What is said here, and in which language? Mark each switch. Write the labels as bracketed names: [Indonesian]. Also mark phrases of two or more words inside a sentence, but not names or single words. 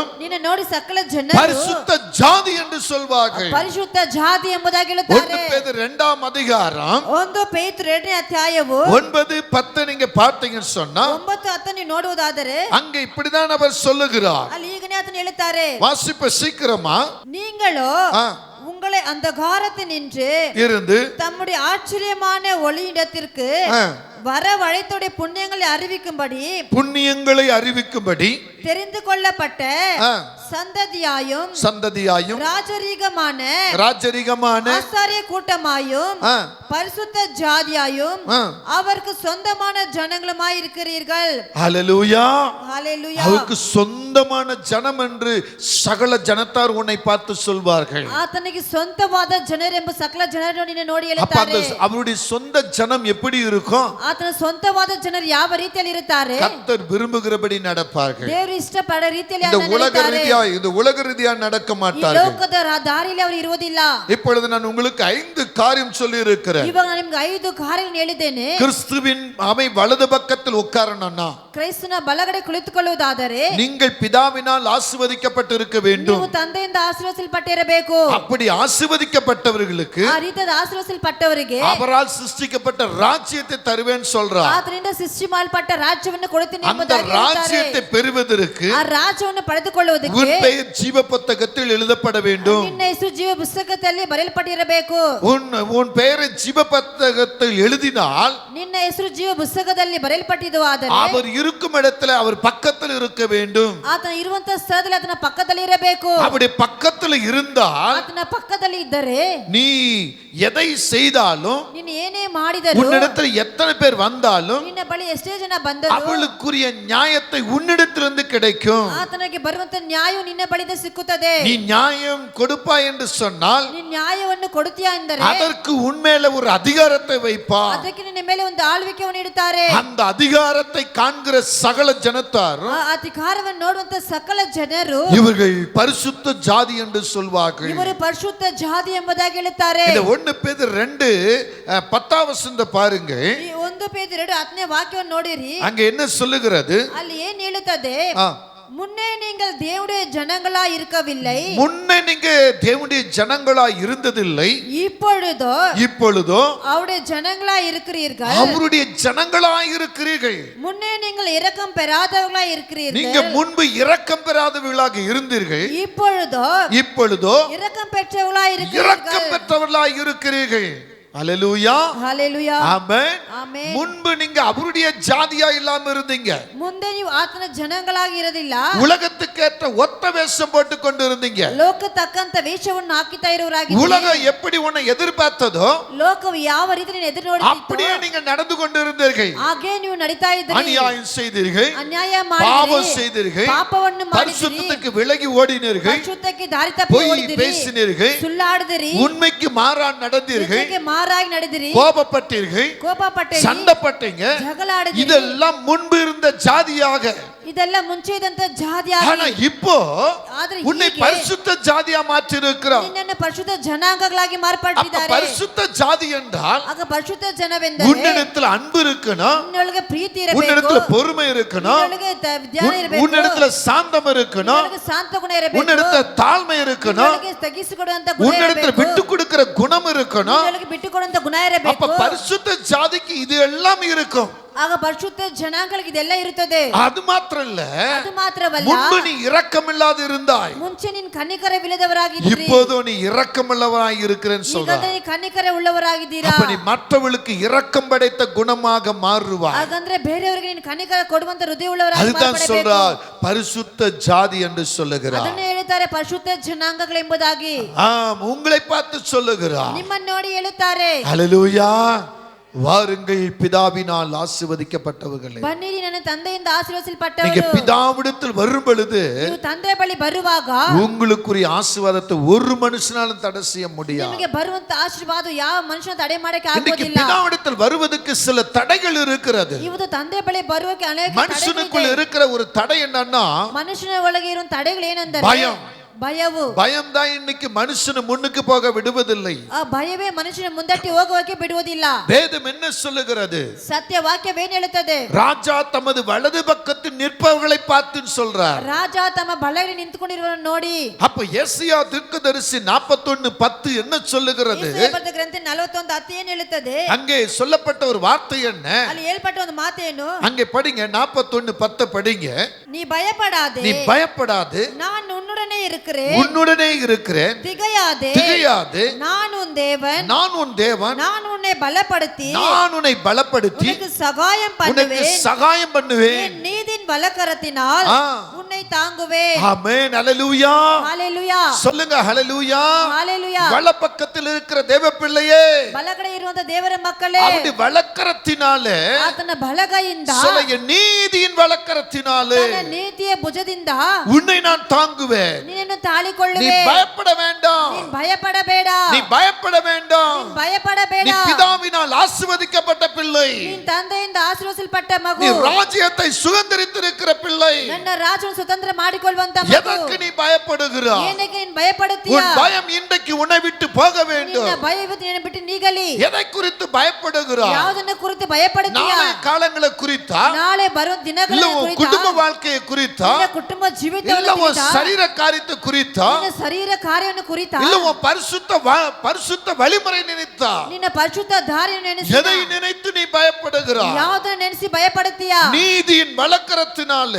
[Kannada] ನಿನ್ನ ನೋಡಿ ಸಕಲ ಜನರು [Tamil] பரிசுத்த ஜாதி என்று சொல்வார்கள். [Kannada] ಪರಿಶುದ್ಧ ಜಾತಿ ಎಂಬುದಾಗಿ 1 ಹೇಳುತ್ತಾರೆ. [Tamil] பேதுரு 2ஆம் அதிகாரம் [Kannada] 1 ಪೇತ್ರ 2ನೇ ಅಧ್ಯಾಯವು [Tamil] 9-10 நீங்க பார்த்தீங்கன்னு சொன்னா [Kannada] 9-10 ನೀವು ನೋಡುವುದಾದರೆ [Tamil] அங்க இப்படிதான் அவர் சொல்லுகிறார். [Kannada] ಅಲ್ಲಿ ಈಗನೇ ಆತನು ಹೇಳುತ್ತಾರೆ, [Tamil] வாசிப்ப சீக்கிரமா. நீங்களோ ஆ, உங்களை அந்தகாரத்தில் நின்று இருந்து தம்முடைய ஆச்சரியமான ஒளியிடத்திற்கு ஆ, வரவழைத்துடைய புண்ணியங்களை அறிவிக்கும்படி புண்ணியங்களை அறிவிக்கும்படி தெரிந்து கொள்ளப்பட்ட ஆ, சந்ததியாயும் சந்ததியாயும் ராஜரீகமான ஆசாரிய கூட்டமாயும் ஆ, பரிசுத்த ஜாதியாயும் ஆ. அவருக்கு சொந்தமான ஜனங்களுமாய் இருக்கிறீர்கள். ஹalleluya. ஹalleluya. அவருக்கு சொந்தமான ஜனம் என்று சகல ஜனத்தார் உன்னை பார்த்து சொல்வார்கள். [Kannada] ಆತನಿಗೆ ಸ್ವಂತವಾದ ಜನರೆಂಬ ಸಕಲ ಜನರು ನಿನ್ನ ನೋಡಿ [Tamil] அப்ப அந்த [Kannada] ಹೇಳುತ್ತಾರೆ. [Tamil] அவருடைய சொந்த ஜனம் எப்படி இருக்கும்? [Kannada] ಆತನ ಸ್ವಂತವಾದ ಜನರು ಯಾವ ರೀತಿಯಲ್ಲಿ ಇರುತ್ತಾರೆ? [Tamil] கர்த்தர் விரும்புகிறபடி நடப்பார்கள். [Kannada] ದೇವರು ಇಷ್ಟಪಡ ರೀತಿಯಲ್ಲಿ [Tamil] இந்த [Kannada] ಅದನ್ನು [Tamil] உலக [Kannada] ನಡೆಯುತ್ತಾರೆ. [Tamil] ரீதியா இது உலக ரீதியா நடக்க [Kannada] ಈ [Tamil] மாட்டார்கள். [Kannada] ಲೋಕದ ದಾರಿಯಲ್ಲಿ ಅವರು ಇರುವುದಿಲ್ಲ. [Tamil] இப்பொழுது நான் உங்களுக்கு 5 காரியம் சொல்லி இருக்கிறேன். [Kannada] ಇವಾಗ ನಾನು ನಿಮಗೆ 5 ಕಾರ್ಯಗಳನ್ನು ಹೇಳಿದ್ದೇನೆ. [Tamil] கிறிஸ்துவின் அவை வலது பக்கத்தில் உட்காரணும்னா [Kannada] ಕ್ರೈಸ್ತನ ಬಲಗಡೆ ಕುಳಿತುಕೊಳ್ಳುವುದಾದರೆ [Tamil] நீங்கள் பிதாவினால் ஆசீர்வதிக்கப்பட்டு இருக்க வேண்டும். [Kannada] ನೀವು ತಂದೆಯಿಂದ ಆಶೀರ್ವದಿಸಲ್ಪಟ್ಟಿರಬೇಕು. [Tamil] அப்படி ஆசீர்வதிக்கப்பட்டவர்களுக்கு [Kannada] ಆ ರೀತಿಯಾದ ಆಶೀರ್ವದಿಸಲ್ಪಟ್ಟವರಿಗೆ [Tamil] அவரால் சிருஷ்டிக்கப்பட்ட ராஜ்யத்தை தருவேன்னு சொல்றார். [Kannada] ಆತನಿಂದ ಸೃಷ್ಟಿ ಮಾಡಲ್ಪಟ್ಟ ರಾಜ್ಯವನ್ನು ಕೊಡುತ್ತೇನೆ [Tamil] அந்த [Kannada] ಎಂಬುದಾಗಿ [Tamil] ராஜ்யத்தை [Kannada] ಹೇಳ್ತಾರೆ. [Tamil] பெறுவதற்கு [Kannada] ಆ ರಾಜ್ಯವನ್ನು ಪಡೆದುಕೊಳ್ಳುವುದಕ್ಕೆ [Tamil] உன் பெயர் ஜீவ புத்தகத்தில் எழுதப்பட வேண்டும். [Kannada] ನಿನ್ನ ಹೆಸರು ಜೀವ ಪುಸ್ತಕದಲ್ಲಿ ಬರೆಯಲ್ಪಟ್ಟಿರಬೇಕು. [Tamil] உன் பெயரை ஜீவ புத்தகத்தில் எழுதினால் [Kannada] ನಿನ್ನ ಹೆಸರು ಜೀವ ಪುಸ್ತಕದಲ್ಲಿ ಬರೆಯಲ್ಪಟ್ಟಿದ್ದು ಆದರೆ [Tamil] அவர் இருக்கும் இடத்துல அவர் பக்கத்தில் இருக்க வேண்டும். [Kannada] ಆತನ ಇರುವಂತ ಸ್ಥಳದಲ್ಲಿ ಆತನ ಪಕ್ಕದಲ್ಲಿ ಇರಬೇಕು. [Tamil] அப்படி பக்கத்தில் இருந்தால் [Kannada] ಆತನ ಪಕ್ಕದಲ್ಲಿ ಇದ್ದರೆ [Tamil] நீ எதை செய்தாலும் [Kannada] ನೀನು ಏನೇ ಮಾಡಿದರೂ [Tamil] உன்னிடத்தில் எத்தனை பேர் வந்தாலும் [Kannada] ನಿನ್ನ ಬಳಿ ಎಷ್ಟೇ ಜನ ಬಂದರೂ [Tamil] அவளுக்குரிய நியாயத்தை உன்னிடத்திலிருந்து கிடைக்கும். [Kannada] ಆತನಿಗೆ ಬರುವಂತ ನ್ಯಾಯವು ನಿನ್ನ ಬಳಿಯಿಂದ ಸಿಕ್ಕುತ್ತದೆ. [Tamil] நீ நியாயம் கொடுப்பாய் என்று சொன்னால் [Kannada] ನೀನು ನ್ಯಾಯವನ್ನು ಕೊಡುತ್ತೀಯಾ ಎಂದರೆ [Tamil] அதற்கு உன்மேல ஒரு அதிகாரத்தை வைப்பார். [Kannada] ಅದಕ್ಕೆ ನಿನ್ನ ಮೇಲೆ ಒಂದು ಆಳ್ವಿಕೆಯನ್ನು ನೀಡುತ್ತಾರೆ. [Tamil] அந்த அதிகாரத்தை காண்கிற சகல ஜனத்தாரும் [Kannada] ಆ ಅಧಿಕಾರವನ್ನು ನೋಡುವಂತ ಸಕಲ ಜನರು [Tamil] இவர்கள் பரிசுத்த ஜாதி என்று சொல்வார்கள். [Kannada] ಇವರು ಪರಿಶುದ್ಧ ಜಾತಿ ಎಂಬುದಾಗಿ ಹೇಳುತ್ತಾರೆ. [Tamil] இந்த 1 பேதுரு 2:10 பாருங்க. [Kannada] ಈ 1 ಪೇತ್ರ 2:10 ವಾಕ್ಯವನ್ನು ನೋಡಿರಿ. [Tamil] அங்க என்ன சொல்லுகிறது? [Kannada] ಅಲ್ಲಿ ಏನು ಹೇಳುತ್ತದೆ? [Tamil] ஆ, முன்னே நீங்கள் தேவனுடைய ஜனங்களா இருக்கவில்லை, முன்னே நீங்க தேவனுடைய ஜனங்களா இருந்ததில்லை, இப்பொழுதோ அவருடைய ஜனங்களா இருக்கிறீர்கள். அவருடைய ஜனங்களா இருக்கிறீர்கள். முன்னே நீங்கள் இரக்கம் பெறாதவர்களா இருக்கிறீர்கள். நீங்க முன்பு இரக்கம் பெறாதவர்களாக இருந்தீர்கள், இப்பொழுதோ இரக்கம் பெற்றவர்களா இரக்கம் பெற்றவர்களா இருக்கிறீர்கள். அல்லேலூயா ஹalleluya ஆமென் [Kannada] ಆಮೆನ್ [Tamil] முன்பு நீங்க அவருடைய ஜாதியா இல்லாம இருந்தீங்க [Kannada] ಮುಂದೆ ನೀವು ಆತನ ಜನಗಳಾಗಿ ಇರಲಿಲ್ಲ [Tamil] உலகத்துக்கேற்ற ஒத்த வேஷம் போட்டு கொண்டு இருந்தீங்க [Kannada] ಲೋಕ ತಕ್ಕಂತ ವೇಷವನ್ನು ಹಾಕಿತಾ ಇರುವರಾಗಿದ್ದೀರಿ [Tamil] உலகம் எப்படி உன்னை எதிர்பார்த்ததோ [Kannada] ಲೋಕವು ಯಾವ ರೀತಿ ನಿನ್ನ ಎದುರು ನೋಡುತ್ತಿತ್ತೋ [Tamil] அப்படியே நீங்க நடந்து கொண்டு இருந்தீர்கள் [Kannada] ಹಾಗೆ ನೀವು ನಡೀತಾ ಇದ್ದೀರಿ [Tamil] அநியாயம் செய்தீர்கள் [Kannada] ಅನ್ಯಾಯ [Tamil] பாவம் [Kannada] ಮಾಡಿದಿರಿ [Tamil] செய்தீர்கள் [Kannada] ಪಾಪವನ್ನು ಮಾಡಿದಿರಿ [Tamil] பரிசுத்தத்துக்கு விலகி ஓடினீர்கள் [Kannada] ಪರಿಶುದ್ಧಕ್ಕೆ ದಾರಿ ತಪ್ಪಿ [Tamil] பொய் [Kannada] ಓಡಿದಿರಿ [Tamil] பேசினீர்கள் [Kannada] ಸುಳ್ಳಾಡಿದಿರಿ [Tamil] உண்மைக்கு மாறா நடந்தீர்கள் [Kannada] ನಿಜಕ್ಕೆ ಮಾರಾಗಿ ನಡೆದಿರಿ [Tamil] கோபப்பட்டீர்கள் [Kannada] ಕೋಪಪಟ್ಟಿರಿ [Tamil] சண்டைப்பட்டீங்க [Kannada] ಜಗಳಾಡಿದಿರಿ [Tamil] இதெல்லாம் முன்பு இருந்த ஜாதியாக [Kannada] ಇದೆಲ್ಲ ಮುಂಚೆ ಇದ್ದಂತ [Tamil] ஆனா [Kannada] ಜಾತಿಯಾಗಿ [Tamil] இப்போ [Kannada] ಆದ್ರೆ [Tamil] உன்னை [Kannada] ಹೀಗೆ [Tamil] பரிசுத்த ஜாதியா மாற்றி இருக்கிறார் [Kannada] ನಿನ್ನನ್ನು ಪರಿಶುದ್ಧ ಜನಾಂಗಗಳಾಗಿ ಮಾರ್ಪಟ್ಟಿದ್ದಾರೆ [Tamil] பரிசுத்த ஜாதி என்றால் [Kannada] ಆಗ ಪರಿಶುದ್ಧ ಜನವೆಂದರೆ [Tamil] உன்னிடத்துல அன்பு இருக்கணும் [Kannada] ನಿನ್ನೊಳಗೆ ಪ್ರೀತಿ ಇರಬೇಕು [Tamil] உன்னிடத்துல பொறுமை இருக்கணும் [Kannada] ನಿನ್ನೊಳಗೆ ಜ್ಞಾನ ಇರಬೇಕು [Tamil] உன்னிடத்துல சாந்தம் இருக்கணும் [Kannada] ನಿನ್ನೊಳಗೆ ಶಾಂತ ಗುಣ ಇರಬೇಕು [Tamil] உன்னிடத்துல தாழ்மை இருக்கணும் [Kannada] ನಿನ್ನೊಳಗೆ ತಗ್ಗಿಸಿಕೊಡುವಂತ ಗುಣ [Tamil] உன்னிடத்துல [Kannada] ಇರಬೇಕು [Tamil] விட்டு கொடுக்கிற குணம் இருக்கணும் [Kannada] ನಿನ್ನೊಳಗೆ ಬಿಟ್ಟುಕೊಡುವಂತ ಗುಣ [Tamil] அப்ப [Kannada] ಇರಬೇಕು [Tamil] பரிசுத்த ஜாதிக்கு இது எல்லாம் இருக்கும் [Kannada] ಆಗ ಪರಿಶುದ್ಧ ಜನಾಂಗಗಳಿಗೆ ಇದೆಲ್ಲ ಇರುತ್ತದೆ [Tamil] அது மாத்திரம் இல்ல [Kannada] ಅದು ಮಾತ್ರವಲ್ಲ [Tamil] முன்பு நீ இரக்கமில்லாது இருந்தாய் [Kannada] ಮುಂಚೆ ನೀನು ಕನ್ನಿಕರವಿಲ್ಲದವರಾಗಿದ್ದೀರಿ [Tamil] இப்போது நீ இரக்கமுள்ளவராய் இருக்கிறேன்னு [Kannada] ಈಗ [Tamil] சொல்ற [Kannada] ನೀವು ಕನ್ನಿಕರ ಉಳ್ಳವರಾಗಿದ್ದೀರಾ [Tamil] அப்ப நீ மற்றவர்களுக்கு இரக்கம் படைத்த குணமாக மாறுவாய் [Kannada] ಹಾಗಂದ್ರೆ ಬೇರೆಯವರಿಗೆ ನೀನು ಕನ್ನಿಕರ ಕೊಡುವಂತ ಹೃದಯ ಉಳ್ಳವರಾಗಿ [Tamil] அதுதான் [Kannada] ಮಾರ್ಪಡಬೇಕು [Tamil] சொல்றார் பரிசுத்த ஜாதி என்று சொல்லுகிறார் [Kannada] ಅದನ್ನೇ ಹೇಳ್ತಾರೆ ಪರಿಶುದ್ಧ ಜನಾಂಗಗಳೆಂಬುದಾಗಿ [Tamil] ஆம் உங்களை பார்த்து சொல்லுகிறார் [Kannada] ನಿಮ್ಮನ್ನು ನೋಡಿ ಹೇಳುತ್ತಾರೆ [Tamil] ஹalleluya வாருங்கள் பிதாவினால் ஆசீர்வதிக்கப்பட்டவர்களே [Kannada] ಬನ್ನಿರಿ ನನ್ನ ತಂದೆಯಿಂದ [Tamil] நீங்க [Kannada] ಆಶೀರ್ವದಿಸಲ್ಪಟ್ಟವರು [Tamil] பிதாவிடத்தில் வரும் பொழுது [Kannada] ನೀವು ತಂದೆ ಬಳಿ ಬರುವಾಗ [Tamil] உங்களுக்குரிய ஆசீர்வாதத்தை ஒரு மனுஷனாலும் தடை செய்ய முடியாது [Kannada] ನಿಮಗೆ ಬರುವಂತ ಆಶೀರ್ವಾದ ಯಾವ ಮನುಷ್ಯನ ತಡೆ ಮಾಡಕ್ಕೆ [Tamil] இன்னைக்கு [Kannada] ಆಗೋದಿಲ್ಲ [Tamil] பிதாவிடத்தில் வருவதற்கு சில தடைகள் இருக்கிறது [Kannada] ಇವತ್ತು ತಂದೆ ಬಳಿ ಬರುವಕ್ಕೆ ಅನೇಕ [Tamil] மனுஷனுக்குள்ள [Kannada] ತಡೆಗಳಿದೆ. [Tamil] இருக்கிற ஒரு தடை என்னன்னா [Kannada] ಮನುಷ್ಯನ ಒಳಗೆ ಇರುವ ತಡೆಗಳು ಏನಂದರೆ [Tamil] பயம் [Kannada] ಭಯವು [Tamil] பயம் தான் இன்னைக்கு மனுஷனை முன்னுக்கு போக விடுவதில்லை [Kannada] ಆ ಭಯವೇ ಮನುಷ್ಯನ ಮುಂದಟ್ಟಿ ಹೋಗುವಕ್ಕೆ ಬಿಡುವುದಿಲ್ಲ [Tamil] வேதம் என்ன சொல்லுகிறது [Kannada] ಸತ್ಯ ವಾಕ್ಯವೇನು ಹೇಳುತ್ತದೆ [Tamil] ராஜா தமது வலது பக்கத்தில் நிற்பவர்களை பார்த்து சொல்றார் [Kannada] ರಾಜ ತಮ್ಮ ಬಲಗಡೆ ನಿಂತುಕೊಂಡಿರುವವರನ್ನು ನೋಡಿ [Tamil] அப்ப எஸ்ஐயா தீர்க்கதரிசி 41:10 என்ன சொல்லுகிறது [Kannada] ಯೆಶಾಯ ಬರೆದ ಗ್ರಂಥ 41:10 ಏನು ಹೇಳುತ್ತದೆ [Tamil] அங்கே சொல்லப்பட்ட ஒரு வார்த்தை என்ன [Kannada] ಅಲ್ಲಿ ಹೇಳ್ಪಟ್ಟ ಒಂದು ಮಾತೇನು [Tamil] அங்கே படிங்க 41:10 படிங்க [Kannada] ನೀ ಭಯಪಡಾದೆ [Tamil] நீ பயப்படாது நான் உன்னுடனே இருக்கிறேன் உன்னுடனே இருக்கிறேன் திகையாதே திகையாது நான் உன் தேவன் நான் உன் தேவன் நான் உன்னை பலப்படுத்தி நான் உன்னை பலப்படுத்தி உனக்கு சகாயம் உனக்கு பண்ணுவேன் சகாயம் பண்ணுவேன் என் நீதியின் வலக்கரத்தினால் ஆ. உன்னை தாங்குவேன் ஆமென் ஹalleluya ஹalleluya சொல்லுங்க ஹalleluya ஹalleluya வலப்பக்கத்தில் இருக்கிற தேவ பிள்ளையே [Kannada] ಬಲಗಡೆ ಇರುವಂತ ದೇವರ ಮಕ್ಕಳೇ [Tamil] அவருடைய வலக்கரத்தினாலே [Kannada] ಆತನ ಬಲಗೈಯಿಂದ [Tamil] சொல்லுங்க நீதியின் வலக்கரத்தினாலே [Kannada] ತನ್ನ ನೀತಿಯ ಭುಜದಿಂದ [Tamil] உன்னை நான் தாங்குவேன் [Kannada] ನಿನ್ನನ್ನು [Tamil] நீ [Kannada] ತಾಳಿಕೊಳ್ಳುವೆ [Tamil] பயப்பட வேண்டாம் [Kannada] ನೀನ್ ಭಯಪಡಬೇಡ [Tamil] நீ பயப்பட வேண்டாம் [Kannada] ನೀನ್ ಭಯಪಡಬೇಡ [Tamil] நீ பிதாவினால் ஆசீர்வதிக்கப்பட்ட பிள்ளை [Kannada] ನೀನ್ ತಂದೆಯಿಂದ ಆಶೀರ್ವದಿಸಲ್ಪಟ್ಟ [Tamil] நீ [Kannada] ಮಗು [Tamil] ராஜ்யத்தை சுதந்திரித்திருக்கிற பிள்ளை [Kannada] ನನ್ನ ರಾಜನ ಸ್ವತಂತ್ರ ಮಾಡಿಕೊಳ್ಳುವಂತ ಮಗು [Tamil] எதற்கு நீ பயப்படுகிறாய் [Kannada] ಏನಕ್ಕೆ ನೀನ್ ಭಯಪಡುತ್ತೀಯ [Tamil] உன் பயம் இன்றைக்கு உன்னை விட்டு போக வேண்டும் [Kannada] ನಿನ್ನ ಭಯ ಇವತ್ತು ನಿನ್ನ ಬಿಟ್ಟು ನೀಗಲಿ [Tamil] எதை குறித்து பயப்படுகிறாய் [Kannada] ಯಾವುದನ್ನ ಕುರಿತು ಭಯಪಡುತ್ತೀಯ [Tamil] நாளை காலங்களை குறித்தா [Kannada] ನಾಳೆ ಬರುವ ದಿನಗಳ [Tamil] இல்ல உன் [Kannada] ಕುರಿತು [Tamil] குடும்ப வாழ்க்கையை குறித்தா [Kannada] ನಿನ್ನ ಕುಟುಂಬ [Tamil] இல்ல [Kannada] ಜೀವಿತವನ್ನು [Tamil] உன் [Kannada] ಕುರಿತಾ [Tamil] சரீர காரியத்தை குறித்தா [Kannada] ನಿನ್ನ ಶರೀರ ಕಾರ್ಯವನ್ನು ಕುರಿತಾ [Tamil] இல்ல உன் பரிசுத்த வழிமுறை நினைத்தா [Kannada] ನಿನ್ನ ಪರಿಶುದ್ಧ ದಾರಿಯನ್ನು ನೆನೆಸಿ [Tamil] எதை நினைத்து நீ பயப்படுகிறாய் [Kannada] ಯಾವುದನ್ನು ನೆನೆಸಿ ಭಯಪಡುತ್ತೀಯ [Tamil] நீதியின் வலக்கரத்தினாலே